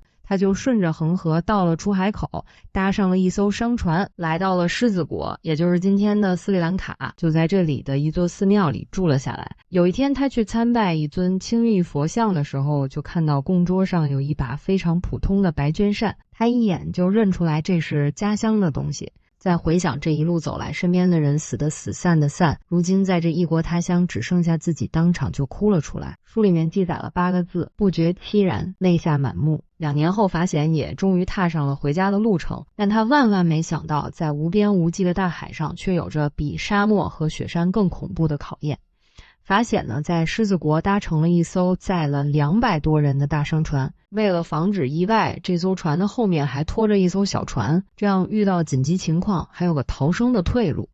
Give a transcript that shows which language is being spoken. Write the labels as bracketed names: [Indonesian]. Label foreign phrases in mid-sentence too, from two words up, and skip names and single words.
[Chinese] 他就順着恆河到了出海口，搭上了一艘商船，來到了獅子國，也就是今天的斯里蘭卡，就在這裡的一座寺廟裡住了下來。有一天他去參拜一尊青玉佛像的時候，就看到供桌上有一把非常普通的白絹扇，他一眼就認出來這是家鄉的東西。再回想這一路走來，身邊的人死的死，散的散，如今在這異國他鄉只剩下自己，當場就哭了出來。書裡面記載了8個字：不覺淒然，淚下滿目。2年後，法顯也終於踏上了回家的路程，但他萬萬沒想到，在無邊無際的大海上，卻有着比沙漠和雪山更恐怖的考驗。法顯呢，在獅子國搭乘了一艘載了200多人的大商船，為了防止意外，這艘船的後面還拖着一艘小船，這樣遇到緊急情況還有個逃生的退路。